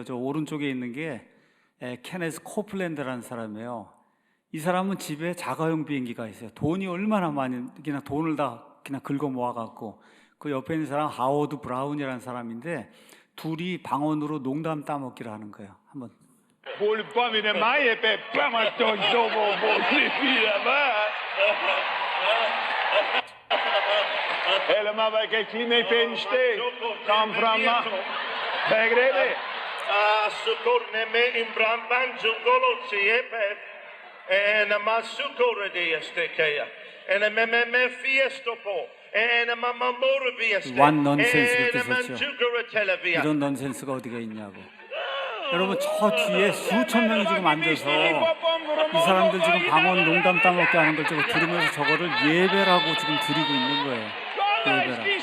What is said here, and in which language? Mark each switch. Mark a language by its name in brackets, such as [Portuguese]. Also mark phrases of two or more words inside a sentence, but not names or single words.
[Korean] 저 오른쪽에 있는 게 케네스 코플랜드라는 사람이에요. 이 사람은 집에 자가용 비행기가 있어요. 돈이 얼마나 많이 그냥 돈을 다 그냥 긁어 모아갖고 그 옆에 있는 사람 하워드 브라운이라는 사람인데 둘이 방언으로 농담 따먹기를 하는 거예요. 한번. Helemaal bij kijk hier mee penste. Kam framma. Begrepen? Sukorne me imbramban zungolotsi eper. En masukore de estekeya. En me fiesto po. 완 넌센스를 뜻했죠. 이런 넌센스가 어디가 있냐고. 여러분 저 뒤에 수천 명이 지금 앉아서 이 사람들 지금 방언 농담 따먹게 하는 걸 저거 들으면서 저거를 예배라고 지금 드리고 있는 거예요. 예배라.